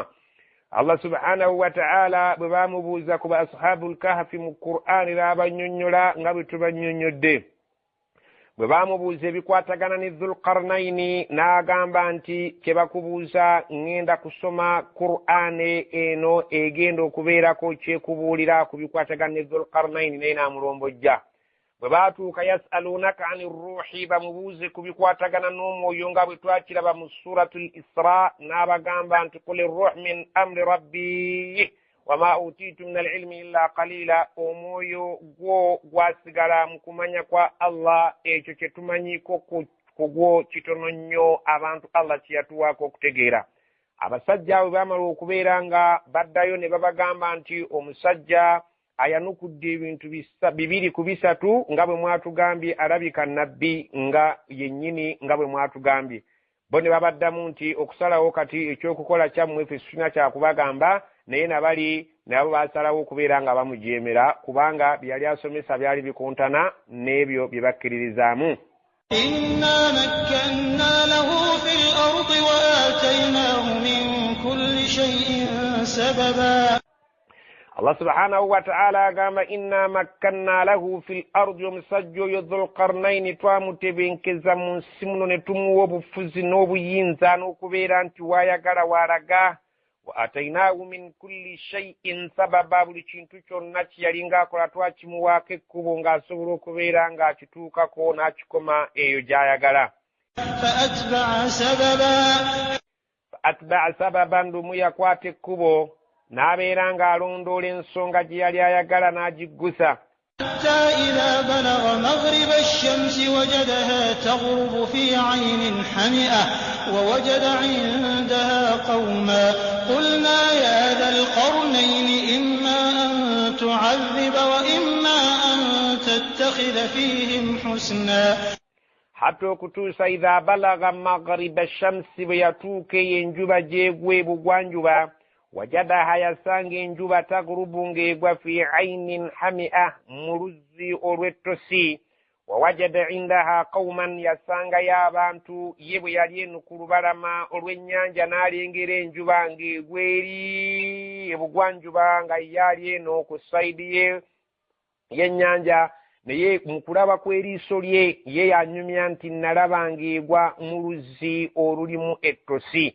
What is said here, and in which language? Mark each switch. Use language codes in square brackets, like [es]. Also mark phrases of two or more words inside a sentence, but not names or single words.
[lg] Allah [ar] سبحانه وتعالى [lg] bwe baamubuuza ku ba [ar] أصحاب الكهف [lg] mu Qur'ani n'abannyonnyola nga bwe tubannyonnyodde, bwe baamubuuza ebikwatagana ne dhul qarnaini n'agamba nti kye bakubuuza ngenda kusoma Qur'ani eno egenda okubeerako kyekubuulira ku bikwatagana ne dhul qarnaini, naye n'amulombojja. bwe baatuuka [ar] يسألونك عن الروح, [lg] bamubuuze ku bikwatagana n'omwoyo nga bwe twakiraba mu suratul Isra, n'abagamba nti [ar] قل الروح من أمر ربي وما أوتيتم من العلم إلا قليلا, [lg] omwoyo gwo gwasigala mu kumanya kwa Allah, ekyo kye tumanyiko ku gwo kitono nnyo, abantu Allah kye yatuwaako okutegeera. Abasajja abo baamala okubeera nga baddayo ne babagamba nti omusajja ayanukudde ebintu bibiri ku bisatu nga bwe mwatugambye alabika nabbi nga yennyini nga bwe mwatugambye. Bo ne babaddamu nti okusalawo kati ekyokukola kyammwe ffe sifuna kyakubagamba, naye nabali nabo basalawo okubeera nga bamujeemera kubanga byali asomesa byali bikontana n'ebyo bye bakkiririzaamu. [ar] إنا مكنا له في الأرض وآتيناه من كل شيء سببا. [lg] Allah [ar] سبحانه وتعالى [lg] agamba [ar] إنا مكنا له في الأرض, [lg] omusajja oyo Dhul Qarnaini twamutebenkeza mu nsi muno ne tumuwa obufuzi n'obuyinza n'okubeera nti waayagala waalaga. [ar] وآتيناه من كل شيء سببا, [lg] buli kintu kyonna kiyali ng'akola twakimuwaako ekkubo ng'asobola okubeera ng'akituukako n'akikoma eyo gy'ayagala. [ar] أتبع سببا, [lg] ndumu yakwata ekkubo n'abeera ng'alondoola ensonga gye yali ayagala n'agiggusa. [ar] حتى إذا بلغ مغرب الشمس وجدها تغرب في عين حمئة ووجد عندها قوما قلنا يا ذا القرنين إما أن تعذب وإما أن تتخذ فيهم حسنا. حتى okutuusa إذا بلغ مغرب الشمس, [lg] bwe yatuuka enjuba gy'egwa ebugwanjuba, wajadaha yasanga enjuba tagurubu ng'egwa [ar] في عين حمئة, [lg] mu luzzi olw'ettosi. [ar] ووجد عندها قوما, [lg] yasangayo abantu, ye bwe yali eno ku lubalama olw'ennyanja n'alengera enjuba ng'egwa eri ebugwanjuba nga yali eno ku sayidi y'ennyanja, naye mu kulaba kw'eriiso lye ye yanyumya nti nalaba ng'egwa mu luzzi olulimu ettosi.